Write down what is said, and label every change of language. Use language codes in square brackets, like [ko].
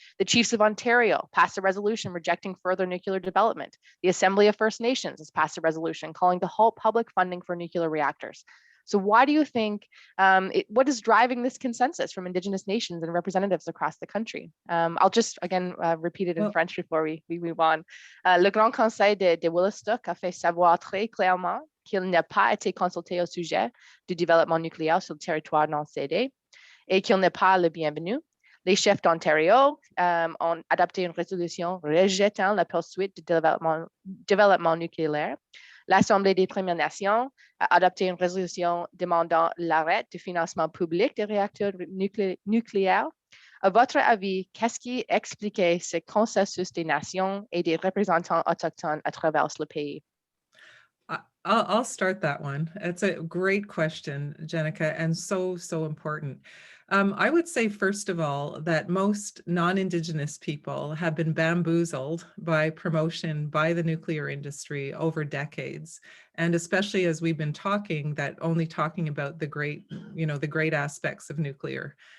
[en] The Chiefs of Ontario passed a resolution rejecting further nuclear development. The Assembly of First Nations has passed a resolution calling to halt public funding for nuclear reactors. So why do you think, what is driving this consensus from Indigenous nations and representatives across the country? I'll just, again, repeat it in French before we move on. [fr] Le Grand Conseil de Willistic a fait savoir très clairement qu'il n'a pas été consulté au sujet du développement nucléaire sur le territoire non cédé et qu'il n'est pas le bienvenu. Les chefs d'Ontario ont adopté une résolution rejetant la poursuite du développement nucléaire. L'Assemblée des Premières Nations a adopté une résolution demandant l'arrêt du financement public des réacteurs nucléaires. À votre avis, qu'est-ce qui explique ce consensus des nations et des représentants autochtones à travers le pays? [en] I'll start that one. It's a great question, Jenica, and so important. I would say, first of all, that most non-Indigenous people have been bamboozled by promotion by the nuclear industry over decades. And especially as we've been talking, that only talking about the great aspects of nuclear.